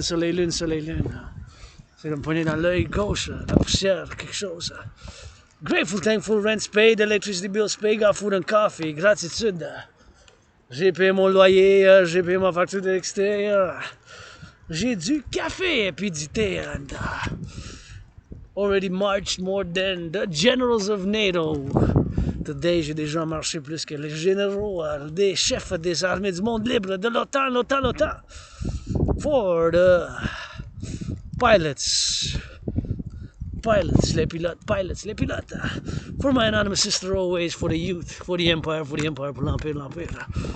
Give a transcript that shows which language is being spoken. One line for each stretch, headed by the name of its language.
French: C'est d'empoigner dans l'œil gauche, la poussière, quelque chose.
English: Grateful, thankful, rent's paid, electricity bills paid, got food and coffee, gratitude.
French: J'ai payé mon loyer, j'ai payé ma facture de l'extérieur. J'ai du café et puis du thé.
English: And already marched more than the generals of NATO.
French: Today, j'ai déjà marché plus que les généraux, des chefs des armées du monde libre, de l'OTAN.
English: For the pilots,
French: les pilotes.
English: For my anonymous sister always, for the youth, for the empire,
French: pour l'empire.